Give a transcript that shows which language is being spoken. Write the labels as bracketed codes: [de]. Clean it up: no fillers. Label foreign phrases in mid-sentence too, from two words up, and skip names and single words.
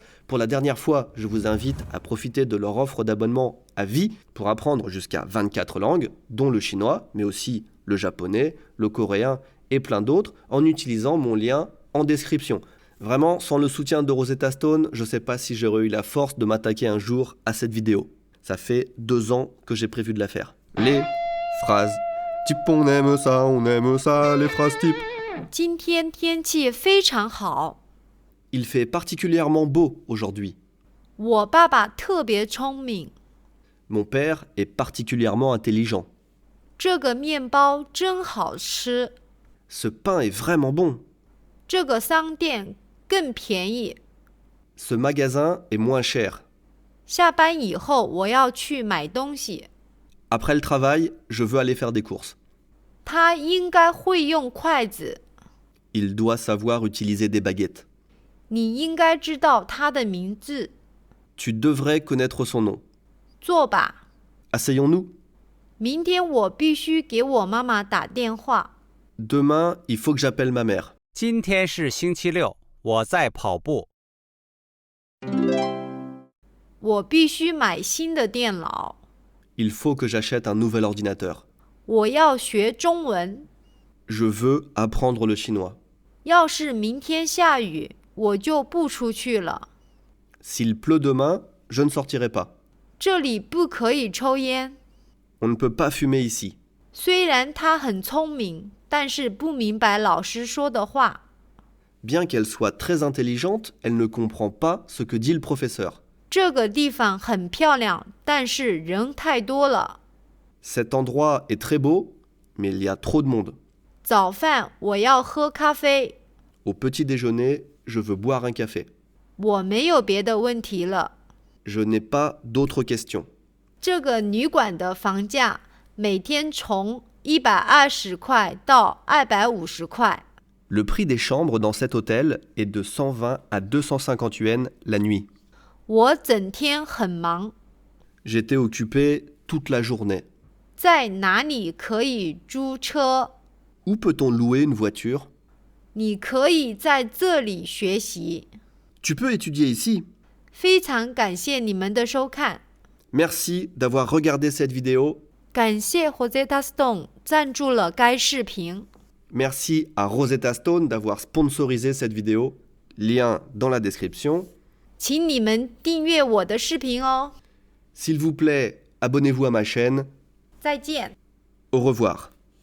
[fr] Pour la dernière fois, je vous invite à profiter de leur offre d'abonnement à vie pour apprendre jusqu'à 24 langues, dont le chinois, mais aussi le japonais, le coréen et plein d'autres, en utilisant mon lien en description. Vraiment, sans le soutien de Rosetta Stone, je ne sais pas si j'aurais eu la force de m'attaquer un jour à cette vidéo. Ça fait 2 ans que j'ai prévu de la faire. Les phrases type, on aime ça, les phrases type. [zh] 今天天气非常好。 [fr] Il fait particulièrement beau aujourd'hui. [zh] 我爸爸特别聪明。 [fr] Mon père est particulièrement intelligent. [zh] 这个面包真好吃。 [fr] Ce pain est vraiment bon. [zh] 这个商店更便宜。 [fr] Ce magasin est moins cher. [zh] 下班以后我要去买东西。 [fr] Après le travail, je veux aller faire des courses. [zh] 他应该会用筷子。 [fr] Il doit savoir utiliser des baguettes. [zh] 你应该知道他的名字。 [fr] Tu devrais connaître son nom. [zh] 坐吧。 [fr] Asseyons-nous. [zh] 明天我必须给我妈妈打电话。 [fr] Demain, il faut que j'appelle ma mère. [zh] 今天是星期六，我在跑步。我必须买新的电脑。 [fr] Il faut que j'achète un nouvel ordinateur. [zh] 我要学中文。 [fr] Je veux apprendre le chinois. [zh] 要是明天下雨，我就不出去了。 [fr] S'il pleut demain, je ne sortirai pas. [zh] 这里不可以抽烟。 [fr] On ne peut pas fumer ici. [zh] 虽然他很聪明，但是不明白老师说的话。 [fr] Bien qu'elle soit très intelligente, elle ne comprend pas ce que dit le professeur. [zh] 这个地方很漂亮，但是人太多了。 [fr] Cet endroit est très beau, mais il y a trop de monde. [zh] 早饭我要喝咖啡。 [fr] Au petit déjeuner, je veux boire un café. [zh] 我没有别的问题了。 [fr] Je n'ai pas d'autres questions. [zh] 这个旅馆的房价每天从120块到250块。 [fr] Le prix des chambres dans cet hôtel est de 120 à 250 yuan la nuit. [zh] 我整天很忙。 [fr] J'étais occupé toute la journée. [zh] 在哪里可以租车？ [fr] Où peut-on louer une voiture? [zh] 你可以在这里学习。 [fr] Tu peux étudier ici. [zh] 非常感谢你们的收看。 [fr] Merci d'avoir regardé cette vidéo. [zh] 感谢 Rosetta Stone 赞助了该视频。 [fr] Merci à Rosetta Stone d'avoir sponsorisé cette vidéo. Lien dans la description. [zh] 请你们订阅我的视频哦。 [fr] S'il vous plaît, abonnez-vous à ma chaîne. [zh] 再见。 [fr] Au revoir.